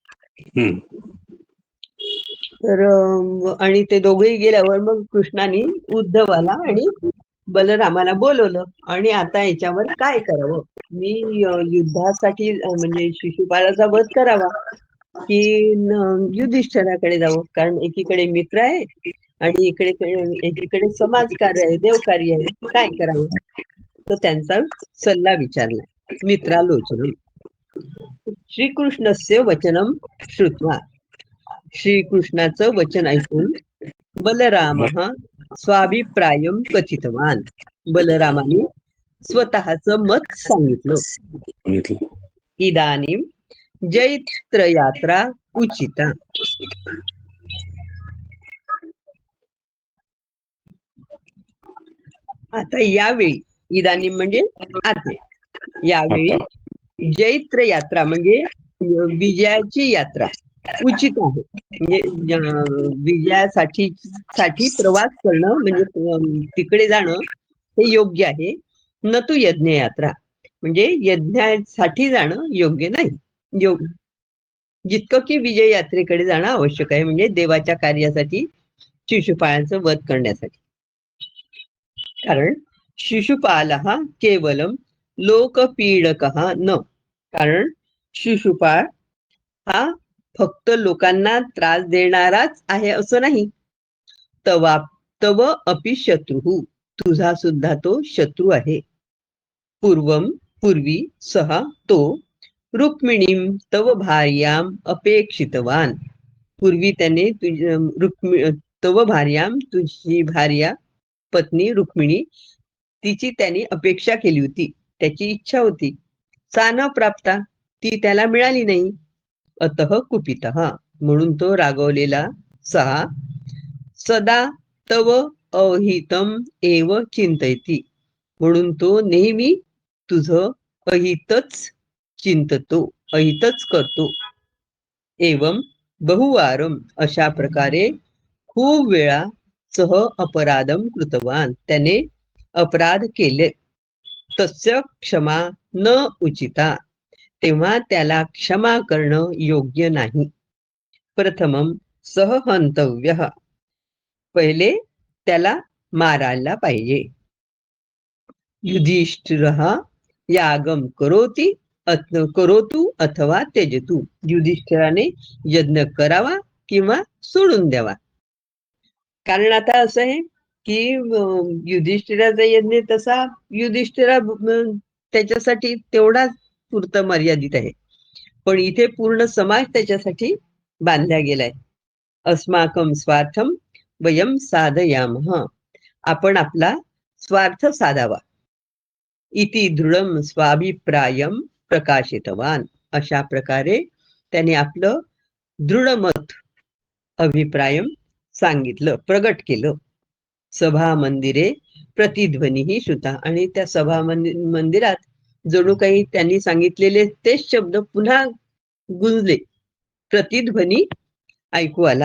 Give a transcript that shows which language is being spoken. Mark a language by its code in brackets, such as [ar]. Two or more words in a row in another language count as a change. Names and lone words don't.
[mr] तर आणि ते दोघेही गेल्यावर मग कृष्णाने उद्धवाला आणि बलरामाला बोलवलं आणि आता याच्यावर काय करावं, मी युद्धासाठी म्हणजे शिशुपालाचा वध करावा की युधिष्ठिराकडे जावं, कारण एकीकडे मित्र आहे आणि एकीकडे समाजकार्य आहे, देवकार्य आहे, काय करावं. तर त्यांचा सल्ला विचारला. [sa] मित्रालोचनम. श्रीकृष्णस्य वचनम श्रुत्वा. [mr] श्रीकृष्णाचं वचन ऐकून [sa] बलरामः स्वाभिप्रायम कथितवान. [mr] बलरामाने स्वतःचं मत सांगितलं. [sa] इदानीम जैत्रयात्रा उचिता. [mr] आता यावेळी, इदानीम म्हणजे आता, यावेळी जैत्र यात्रा म्हणजे विजयाची यात्रा उचित आहे. म्हणजे विजयासाठी प्रवास करणं म्हणजे तिकडे जाणं हे योग्य आहे. [sa] न तू यज्ञ यात्रा [mr] म्हणजे यज्ञासाठी जाणं योग्य नाही. जितकं की विजय यात्रेकडे जाणं आवश्यक आहे, म्हणजे देवाच्या कार्यासाठी, शिशुपाळांचं वध करण्यासाठी. [sa] कारण शिशुपालः केवलम लोकपीडकः न. [mr] कारण शिशुपाळ हा फक्त लोकांना त्रास देणाराच आहे असं नाही. [sa] तव अपि शत्रुः. [mr] तुझा सुद्धा तो शत्रू आहे. [sa] पूर्वी सहा तो रुक्मिणीम तव भार्याम अपेक्षितवान. [mr] पूर्वी त्याने [sa] तव भार्याम, [mr] तुझी भार्या पत्नी रुक्मिणी, तिची त्यांनी अपेक्षा केली होती, त्याची इच्छा होती. [sa] सा न प्राप्ता, [mr] ती त्याला मिळाली नाही. [sa] अतः कुपितः, [mr] म्हणून तो रागवलेला. [sa] सहा सदा तव अहितम एव चिंतयती, [mr] म्हणून तो नेहमी तुझं अहितच चिंततो. अहितच करतो. [sa] एवं बहुवारम [mr] अशा प्रकारे खूप वेळा [sa] सह अपराधम कृतवान [mr] त्याने अपराध केले. [sa] तस्य क्षमा न उचिता [mr] तेव्हा त्याला क्षमा करणं योग्य नाही. [sa] प्रथमम सह हंतव्य [mr] पहिले त्याला मारायला पाहिजे. [sa] युधिष्ठिर यागम करोतु अथवा त्यजतु [mr] युधिष्ठिराने यज्ञ करावा किंवा सोडून द्यावा. कारण आता असं आहे की युधिष्ठिराचा यज्ञ तसा युधिष्ठिरा त्याच्यासाठी तेवढाच पुरतं मर्यादित आहे, पण इथे पूर्ण समाज त्याच्यासाठी बांधला गेलाय. [sa] अस्माकम स्वार्थम वयम साधयामः [mr] आपण आपला स्वार्थ साधावा. [sa] इति दृढम स्वाभिप्रायम प्रकाशितवान [mr] अशा प्रकारे त्याने आपलं दृढ मत अभिप्रायम सांगितलं, प्रगट केलं. [sa] सभा मंदिरे प्रतिध्वनी श्रुता [mr] आणि त्या सभा मंदिरात जणू काही त्यांनी सांगितलेले तेच शब्द पुन्हा गुंजले, प्रतिध्वनी ऐकू आला.